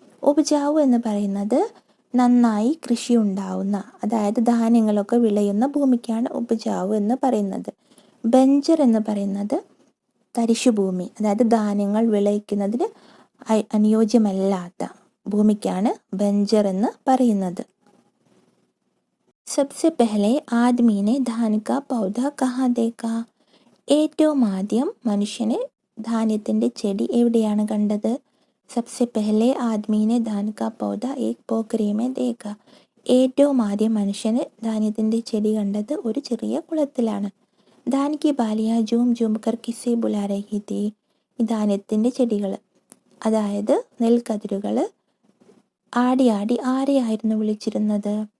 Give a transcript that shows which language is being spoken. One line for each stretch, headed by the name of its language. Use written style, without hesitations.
Malayalam: ഉപജാവു എന്ന് പറയുന്നത് നന്നായി കൃഷി ഉണ്ടാവുന്ന, അതായത് ധാന്യങ്ങളൊക്കെ വിളയുന്ന ഭൂമിക്കാണ് ഉപജാവു എന്ന് പറയുന്നത്. ബഞ്ചർ എന്ന് പറയുന്നത് തരിശുഭൂമി, അതായത് ധാന്യങ്ങൾ വിളയിക്കുന്നതിന് അനുയോജ്യമല്ലാത്ത ഭൂമിക്കാണ് ബഞ്ചർ എന്ന് പറയുന്നത്.
Hindi: सबसे पहले आदमी ने धान का पौधा कहाँ देखा?
Malayalam: ഏറ്റവും ആദ്യം മനുഷ്യന് ധാന്യത്തിൻ്റെ ചെടി എവിടെയാണ് കണ്ടത്?
Hindi: सबसे पहले आदमी ने धान का पौधा एक पोखरी में देखा.
Malayalam: ഏറ്റവും ആദ്യം മനുഷ്യന് ധാന്യത്തിൻ്റെ ചെടി കണ്ടത് ഒരു ചെറിയ കുളത്തിലാണ്.
Hindi: ധാൻ കി ബാലിയ ജൂം ജൂം കർ കിസെ ബുലാ രഹി തീ.
Malayalam: ഈ ധാന്യത്തിൻ്റെ ചെടികൾ, അതായത് നെൽക്കതിരുകൾ ആടി ആടി ആരെയായിരുന്നു വിളിച്ചിരുന്നത്?